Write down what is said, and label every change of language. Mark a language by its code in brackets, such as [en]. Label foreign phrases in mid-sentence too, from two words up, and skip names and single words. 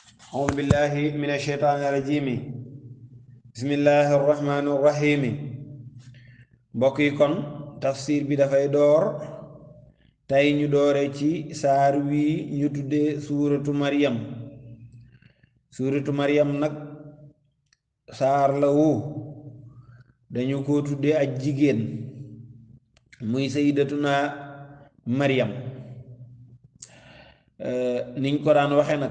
[ar] أعوذ بالله من الشيطان الرجيم بسم الله الرحمن الرحيم [wo] mbokk yi kon tafsir bi dafay door tey ñu doore ci saar wi ñu tuddee suuratu Maryam nag saar la wu dañu ko tuddee ak jigéen muy sayyidatuna Maryam niñ ko daan waxe nag